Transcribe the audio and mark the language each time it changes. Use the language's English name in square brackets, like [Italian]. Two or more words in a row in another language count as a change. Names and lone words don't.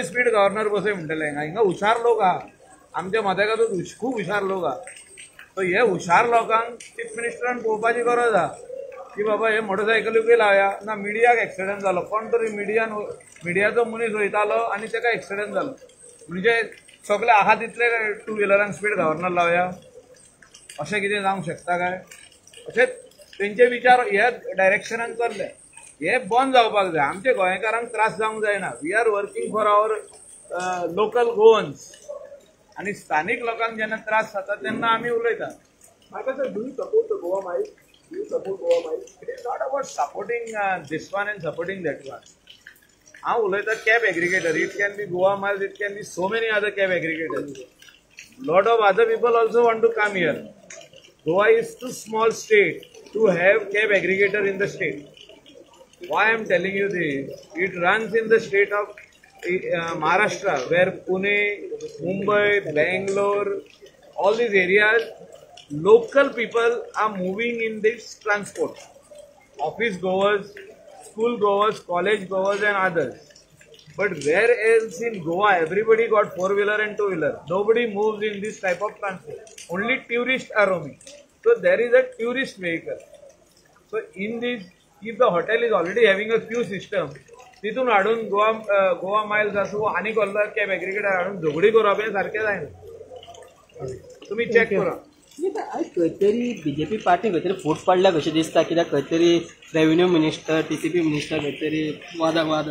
[English] speed governor [Konkani] बसय म्हणटले हिंगा हुशार लोक आहा आमच्या मदेकातूच खूब हुशार लोक आहा सो हे हुशार लोकांक चीफ मिनिस्टरान पळोवपाची गरज आहा की बाबा हे मोटरसायकलीकूय लावया ना मिडियाक एक्सिडंट जालो कोण तरी मिडियाचो मनीस वयतालो आनी ताका एक्सिडंट जालो म्हणजे सगळे आहा तितले टू व्हिलरांक [English] speed governor [Konkani] लावया अशें कितें जावंक शकता काय? अशें तेंचे विचार ह्या डायरेक्शनान चल्ले. हे बंद जावपाक जाय. आमच्या गोंयकारांक त्रास जावंक जायना. [English] we are working for our local Goans [Konkani] आनी स्थानीक लोकांक जेन्ना त्रास जाता तेन्ना आमी उलयता. [English] Do you support the Goa Miles? Do you support Goa Miles? It is not about supporting this one and supporting that one. [Konkani] हांव उलयता [English] cab aggregator. it can be Goa Miles, it can be so many other cab aggregators. Lot of other people also want to come here. Goa is too small state to have cab aggregator in the state. Why I am telling you this? It runs in the state of Maharashtra, where Pune, Mumbai, Bangalore, all these areas, local people are moving in this transport. Office goers, school goers, college goers and others. But where else in Goa, everybody got four-wheeler and two-wheeler. Nobody moves in this type of transport. Only tourists are roaming. So there is a tourist vehicle. So in this, if the hotel is already having a queue system, [Konkani] तिथून हाडून गोवा माइल्स आसूं आनी कसलो [English] cab aggregator [Konkani] हाडून झगडी करप हें सारकें जायना. तुमी चॅक करा. खंय तरी बीजेपी पार्टी खंय तरी फूट पडल्या कशें दिसता. कित्याक खंय तरी [English] revenue minister, TCP minister [Konkani] खंय तरी वाद